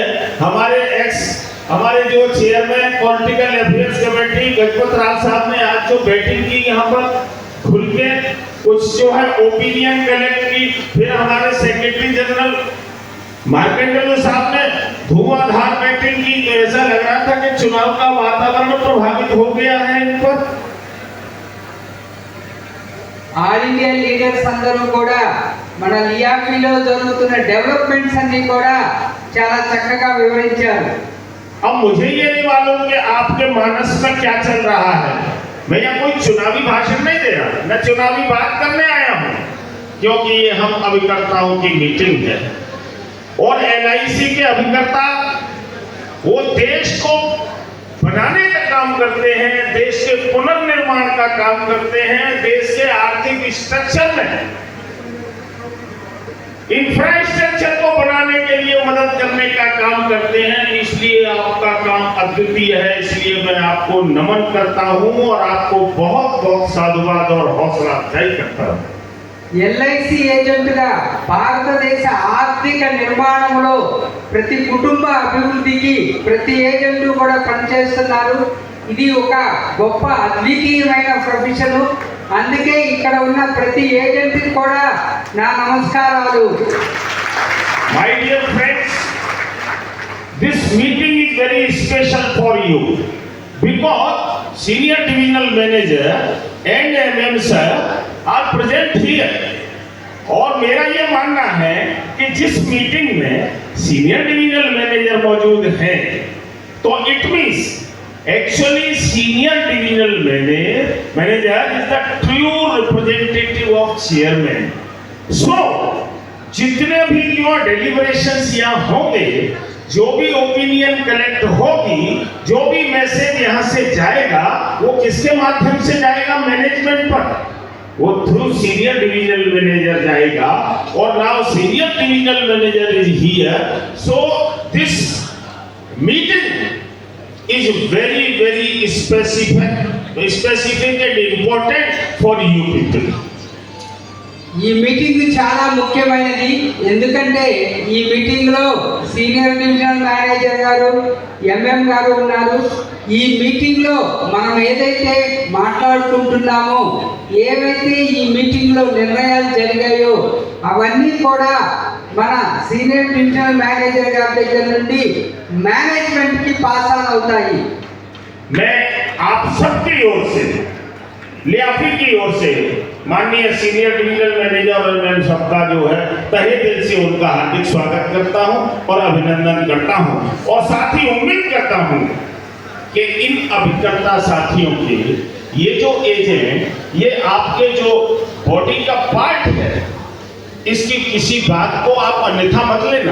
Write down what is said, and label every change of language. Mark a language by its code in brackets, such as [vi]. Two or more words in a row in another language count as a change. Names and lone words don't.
[hi] हमारे जो चेयरमैन [en] political affairs committee [hi] गजपत राव साहब ने आज जो बैठक की, यहाँ पर खुल के कुछ जो है [en] opinion collect [hi] की, फिर हमारे सेक्रेटरी जनरल मार्केंडलो साहब ने धुआंधार बैठक की, तो ऐसा लग रहा था कि चुनाव का वातावरण प्रभावित हो गया है इन पर। [en] All India leaders [te] అందరూ కూడా మన లియాఫీలో జరుగుతున్న డెవలప్మెంట్స్ అన్ని కూడా చాలా చక్కగా వివరించారు. [hi] अब मुझे ये नहीं मालूम कि आपके मानस में क्या चल रहा है। मैं यहाँ कोई चुनावी भाषण नहीं दे रहा, मैं चुनावी बात करने आया हूँ, क्योंकि ये हम अभिकर्ताओं की मीटिंग है और LIC के अभिकर्ता वो देश को बनाने का काम करते हैं, देश के पुनर्निर्माण का काम करते हैं, देश के आर्थिक स्ट्रक्चर में इंफ्रास्ट्रक्चर को बनाने के लिए मदद करने का काम करते हैं। इसलिए आपका काम अद्वितीय है, इसलिए मैं आपको नमन करता हूं और आपको बहुत बहुत साधुवाद और हौसला अफजाई करता हूं। [te] ఎల్ఐసి ఏజెంట్గా భారతదేశ ఆర్థిక నిర్మాణంలో ప్రతి కుటుంబ అభివృద్ధికి ప్రతి ఏజెంట్ కూడా పనిచేస్తున్నారు. ఇది ఒక గొప్ప అద్వితీయమైన ప్రొఫెషన్. అందుకే ఇక్కడ ఉన్న ప్రతి ఏజెంట్కి కూడా నా నమస్కారాలు. [en] My dear friends, this meeting is very special for you because senior divisional manager and MM sir are present here. [hi] और मेरा ये मानना है कि जिस मीटिंग में [en] senior divisional manager [hi] मौजूद हैं तो [en] it means actually senior divisional manager is the true representative of chairman. [hi] सो जितने भी जो डेलिब्रेशंस यहाँ होंगे, जो भी [en] opinion collect [hi] होगी, जो भी मैसेज यहाँ से जाएगा वो किसके माध्यम से जाएगा? मैनेजमेंट पर, वो [en] through senior divisional manager [hi] जाएगा. [en] और now senior divisional manager is here, so this meeting is very very specific and important for you people. [te] ఈ మీటింగ్ చాలా ముఖ్యమైనది. ఎందుకంటే ఈ మీటింగ్ లో [en] senior divisional manager [te] గారు, ఎంఎం గారు ఉన్నారు. ఈ మీటింగ్ లో మనం ఏదైతే మాట్లాడుకుంటున్నామో, ఏవైతే ఈ మీటింగ్ లో నిర్ణయాలు జరిగాయో అవన్నీ కూడా మన [en] senior divisional manager [te] గారి దగ్గర నుండి మేనేజ్మెంట్ కి [en] pass on [te] అవుతాయి. [hi] मैं आप सबकी ओर से, लियाफी की ओर से माननीय [en] senior divisional manager [hi] और मैं सबका जो है तहे दिल से उनका हार्दिक स्वागत करता हूं और अभिनंदन करता हूं. और साथ ही उम्मीद करता हूं कि इन अभिकर्ता साथियों के ये जो एजेंट, ये आपके जो बॉडी का पार्ट है, इसकी किसी बात को आप अन्यथा मत लेना.